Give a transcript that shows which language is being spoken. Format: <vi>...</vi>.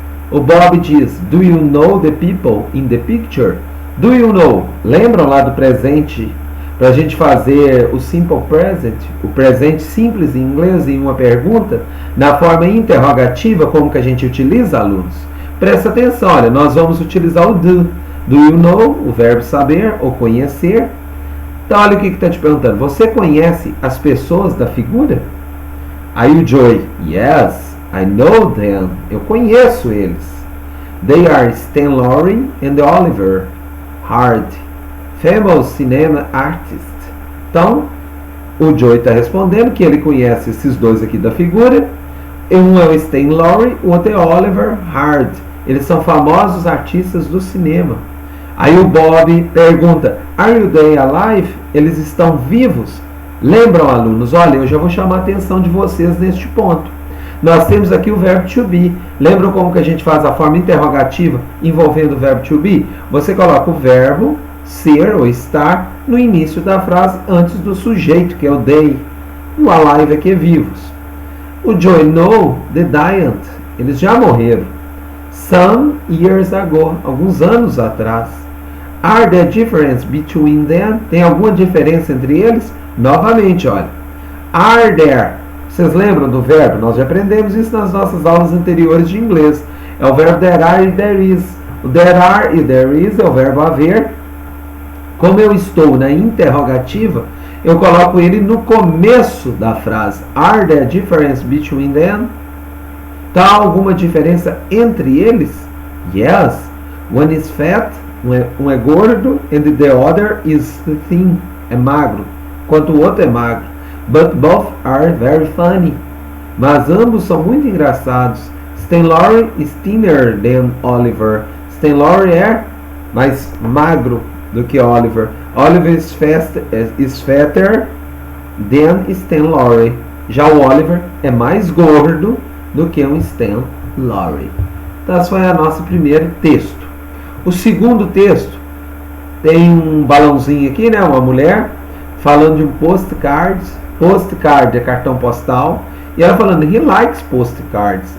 <pt>O Bob diz:</pt> <en>Do you know the people in the picture? Do you know?</en> <pt>Lembram lá do presente? Para a gente fazer o simple present, o presente simples em inglês, em uma pergunta, na forma interrogativa, como que a gente utiliza, alunos? Presta atenção, olha, nós vamos utilizar o do.</pt> <en>Do you know,</en> <pt>o verbo saber ou conhecer. Então, olha o que está te perguntando. Você conhece as pessoas da figura? Aí o Joey,</pt> <en>yes, I know them.</en> <pt>Eu conheço eles.</pt> <en>They are Stan Laurel and Oliver Hardy, famous cinema artists.</en> <pt>Então, o Joey está respondendo que ele conhece esses dois aqui da figura. Um é o Stan Laurel, o outro é Oliver Hardy. Eles são famosos artistas do cinema. Aí o Bob pergunta:</pt> <en>Are they alive?</en> <pt>Eles estão vivos? Lembram, alunos? Olha, eu já vou chamar a atenção de vocês neste ponto. Nós temos aqui o verbo to be. Lembram como que a gente faz a forma interrogativa envolvendo o verbo to be? Você coloca o verbo ser ou estar no início da frase antes do sujeito, que é o they. O alive aqui é vivos. O Joey know the giant. Eles já morreram.</pt> <en>Some years ago,</en> <pt>alguns anos atrás.</pt> <en>Are there difference between them?</en> <pt>Tem alguma diferença entre eles? Novamente, olha.</pt> <en>Are there?</en> <pt>Vocês lembram do verbo? Nós já aprendemos isso nas nossas aulas anteriores de inglês. É o verbo there are e there is. O there are e there is é o verbo haver. Como eu estou na interrogativa, eu coloco ele no começo da frase.</pt> <en>Are there difference between them?</en> <pt>Tá alguma diferença entre eles?</pt> <en>Yes. One is fat,</en> <pt>um é gordo,</pt> <en>and the other is thin,</en> <pt>é magro, enquanto o outro é magro.</pt> <en>But both are very funny.</en> <pt>Mas ambos são muito engraçados.</pt> <en>Stan Laurel is thinner than Oliver.</en> <pt>Stan Laurel é mais magro do que Oliver.</pt> <en>Oliver is fatter than Stan Laurel.</en> <pt>Já o Oliver é mais gordo do que um Stan Laurel. Então, esse foi o nosso primeiro texto. O segundo texto tem um balãozinho aqui, né? Uma mulher falando de um postcard. Postcard é cartão postal. E ela falando,</pt> <en>he likes postcards.</en>